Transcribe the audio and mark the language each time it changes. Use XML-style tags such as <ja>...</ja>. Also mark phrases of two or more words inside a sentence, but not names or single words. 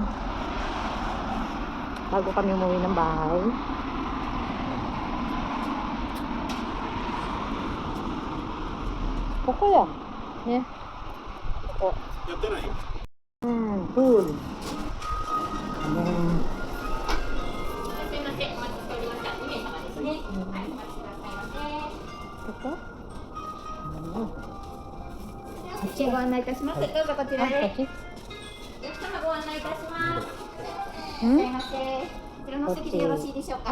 <tl>Bago kami umuwi ng bahay. Koko yan. Yeah. Koko. Cool. Ayan. Koko?</tl> <ja>こちらご案内いたします。どうぞこちらで。お Kochi? 客様ご案内いたします。いらっしゃい Hmm? ませ。こちらのお席でよろしいでしょうか。</ja>